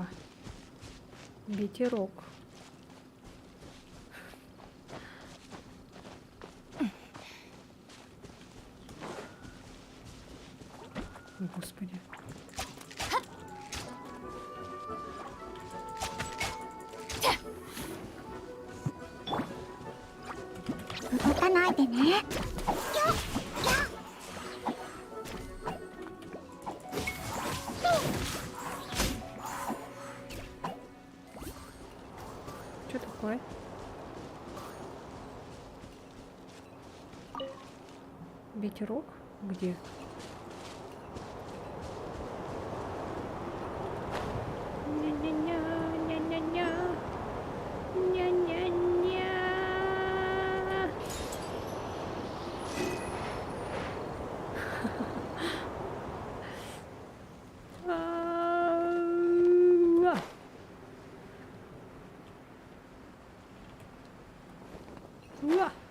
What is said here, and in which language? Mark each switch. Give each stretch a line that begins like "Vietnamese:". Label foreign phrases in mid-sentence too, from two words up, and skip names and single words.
Russian: Ветерок. О, Господи.
Japanese: 動かないでね。
Russian: Что такое? Ветерок? Где? Ня-ня-ня, ня-ня-ня, ня-ня-ня. А-а-а. Уа.